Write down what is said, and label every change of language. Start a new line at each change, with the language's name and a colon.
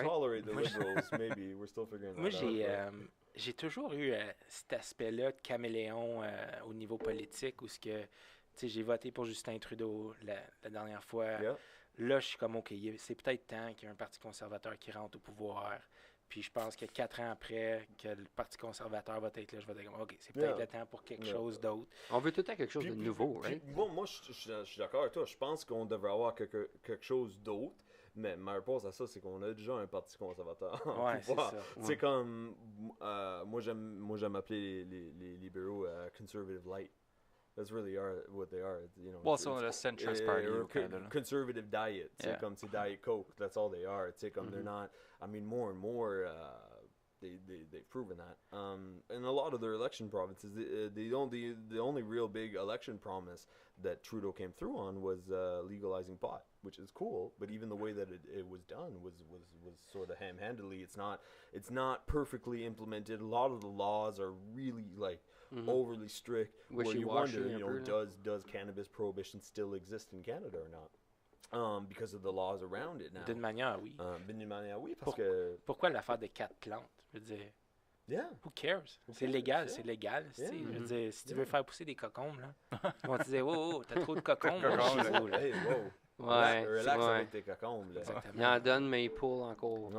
English: tolerate the liberals, maybe. We're still figuring that
French: Moi,
English: out.
French: j'ai toujours eu cet aspect-là de caméléon au niveau politique où j'ai voté pour Justin Trudeau la dernière fois.
English: Yeah.
French: Là, je suis comme, OK, c'est peut-être temps qu'il y ait un parti conservateur qui rentre au pouvoir. Puis je pense que 4 ans après que le Parti conservateur va être là, je vais dire, OK, c'est peut-être
English: Yeah.
French: le temps pour quelque
English: Yeah.
French: chose d'autre. On veut tout le temps quelque chose de nouveau, right? Moi, je suis d'accord avec toi. Je pense qu'on devrait avoir quelque chose d'autre. Mais ma réponse à ça, c'est qu'on a déjà un parti conservateur. Ouais, c'est ça. C'est comme, moi j'aime appeler les libéraux conservative light.
English: That's really what they are. You know, Well, so the centrist party au Canada, là. conservative diet. Yeah.
French: Comme c'est Diet Coke.
English: That's all they are. Comme they're not. I mean, more and more. They've proven that. In a lot of their election provinces, the only real big election promise that Trudeau came through on was legalizing pot, which is cool. But even the way that it was done was sort of ham-handedly. It's not perfectly implemented. A lot of the laws are really like overly strict. Where you wonder, does cannabis prohibition still exist in Canada or not? Because of the laws around it now.
French: D'une manière, oui. D'une manière, oui, parce que... Pourquoi l'affaire de 4 plantes? Je veux dire,
English: who cares?
French: C'est légal, c'est légal. Je veux dire, si tu veux faire pousser des cocombes, là, ils vont te dire, oh, t'as trop de cocombes chez vous, là.
English: Hey, wow.
French: Ouais, Relax ouais. avec tes cocombes, là. Il en donne, mais il pull encore.